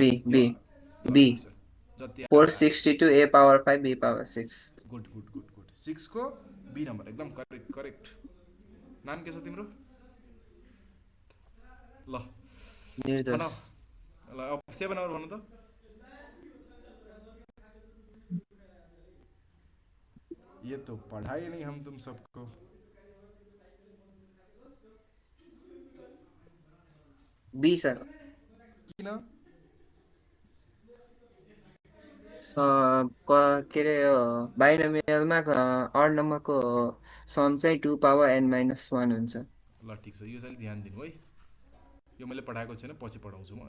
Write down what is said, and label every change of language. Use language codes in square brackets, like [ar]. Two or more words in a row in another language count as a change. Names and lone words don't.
[ne] b जति 462 a पावर 5 b पावर 6। गुड 6 को बी नम्बर एकदम करेक्ट। नाम के छ तिम्रो? ल निर्दोष। ल अब 7 नम्बर भन्नु त। [hi] ये तो पढ़ाई नहीं हम तुम सबको। [en] B sir. [ne] किन? के अरे बाइनोमियलमा अड नम्बरको सम चाहिँ 2 पावर n - 1 हुन्छ। ल ठिक छ, यो चाहिँ ध्यान दिनु है। यो मैले पढाएको छैन, पछि पढाउँछु म।